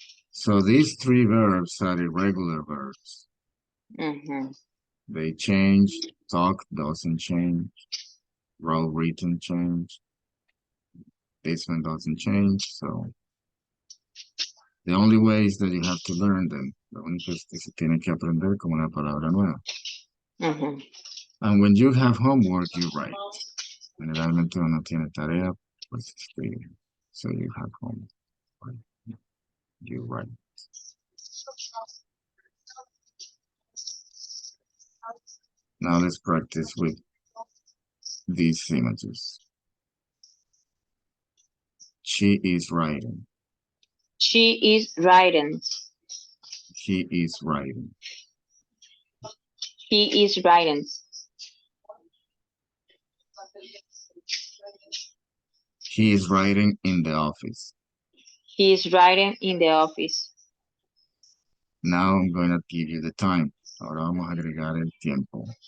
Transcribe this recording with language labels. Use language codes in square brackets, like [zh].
[en] So these three verbs are irregular verbs. They change. Talk doesn't change. Wrote, written change. This one doesn't change. So the only way is that you have to learn them. [es] Lo único es que se tiene que aprender como una palabra nueva. [en] And when you have homework, you write. [es] Generalmente uno tiene tarea, pues escribe. [en] So you have homework. Right? You write. Now let's practice with these images. She is writing. She is writing. He is writing. He is writing. He is writing in the office. He is writing in the office. Now I'm going to give you the time. [es] Ahora vamos a agregar el tiempo.